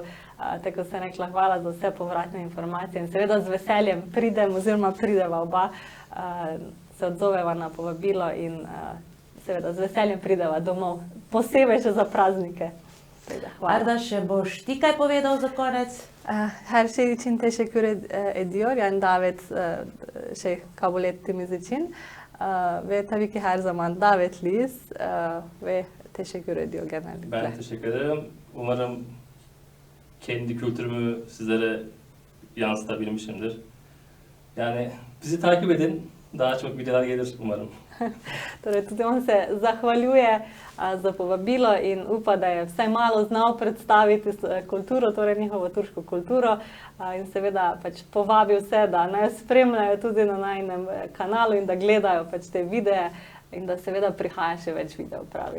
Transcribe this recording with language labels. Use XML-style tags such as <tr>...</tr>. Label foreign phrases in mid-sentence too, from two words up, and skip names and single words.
<sl>Tako sem rekla, hvala za vse povratne informacije in seveda z veseljem pridem oziroma prideva oba, se odzoveva na povabilo in seveda z veseljem prideva domov, posebej še za praznike. Hvala. Arda, še boš ti kaj povedal za konec?</sl> <tr>Her şey için teşekkür ediyor. Yani davet kabul ettiğimiz için. Ve tabii ki her zaman davetliyiz. Ve teşekkür ediyor genellikle. Ben teşekkür ederim. Umarım kendi kültürümü sizlere yansıtabilmişimdir. Yani bizi takip edin. Daha çok videolar gelir umarım.</tr> <sl>Torej, tudi on se zahvaljuje za povabilo in upa, da je vsaj malo znal predstaviti kulturo, torej njihovo turško kulturo in seveda pač povabi vse, da naj spremljajo tudi na najinem kanalu in da gledajo pač te videe in da seveda prihaja še več videov, pravi.</sl>